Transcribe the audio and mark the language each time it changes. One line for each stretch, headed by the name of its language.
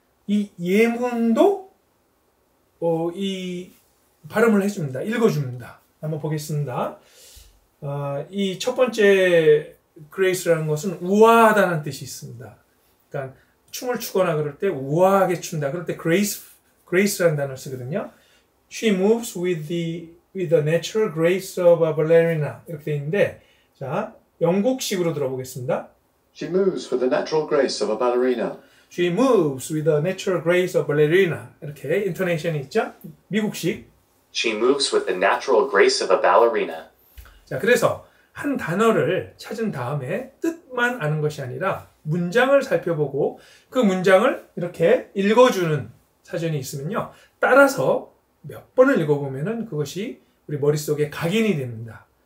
Korean: 이 예문도 이 발음을 해줍니다. 읽어줍니다. 한번 보겠습니다. 이 첫 번째 grace라는 것은 우아하다는 뜻이 있습니다. 그러니까 춤을 추거나 그럴 때 우아하게 춘다. 그럴 때 grace라는 단어를 쓰거든요.
English: She moves with the natural grace of a ballerina
Korean: 이렇게 되어 있는데, 자 영국식으로 들어보겠습니다.
English: She moves with the natural grace of a ballerina. She moves with the natural grace of a ballerina.
Korean: 이렇게 인토네이션이 있죠. 미국식.
English: She moves with the natural grace of a ballerina.
Korean: 자, 그래서 한 단어를 찾은 다음에 뜻만 아는 것이 아니라 문장을 살펴보고 그 문장을 이렇게 읽어주는 사전이 있으면요, 따라서 몇 번을 읽어보면은 그것이 우리 머릿속에 각인이 됩니다.